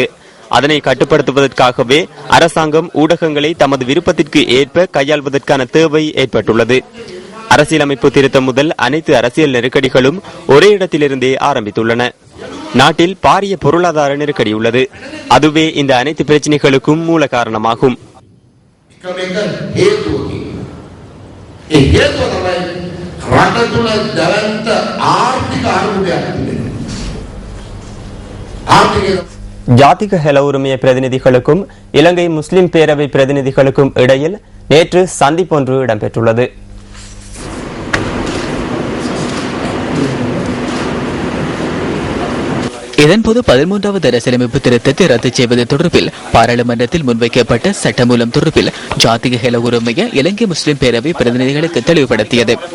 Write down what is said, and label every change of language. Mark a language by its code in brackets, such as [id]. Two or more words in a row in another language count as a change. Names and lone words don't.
[ta] அதனை கட்டுப்படுத்துவதற்காகவே அரசாங்கம் ஊடகங்களை தமது விருப்பத்திற்கு ஏற்ப கையாள்வதற்கான தேவை ஏற்பட்டுள்ளது. அரசியலமைப்பு திருத்தம் முதல் அனைத்து அரசியல் நெருக்கடிகளும் ஒரே இடத்திலிருந்தே ஆரம்பித்துள்ளன. நாட்டில் பாரிய பொருளாதார நெருக்கடி உள்ளது. அதுவே இந்த அனைத்து பிரச்சனைகளுக்கும் மூல காரணமாகும். [si] ඒ හේතුව තමයි රට රට තුළ දැවැන්ත ආර්ථික අර්බුදයක් තිබෙනවා. ආර්ථිකය [ta] ஜாதிக ஹெல உரிமைய பிரதிநிதிகளுக்கும் இலங்கை முஸ்லிம் பேரவை பிரதிநிதிகளுக்கும் இடையில் நேற்று சந்திப்பொன்று இடம்பெற்றுள்ளது. இதன்போது 13வது அரசியலமைப்பு திருத்தத்தை ரத்து செய்வது தொடர்பில் பாராளுமன்றத்தில் முன்வைக்கப்பட்ட சட்டமூலம் தொடர்பில் ஜாதிக ஹெல உரிமைய இலங்கை முஸ்லிம் பேரவை பிரதிநிதிகளுக்கு தெளிவுபடுத்தியது.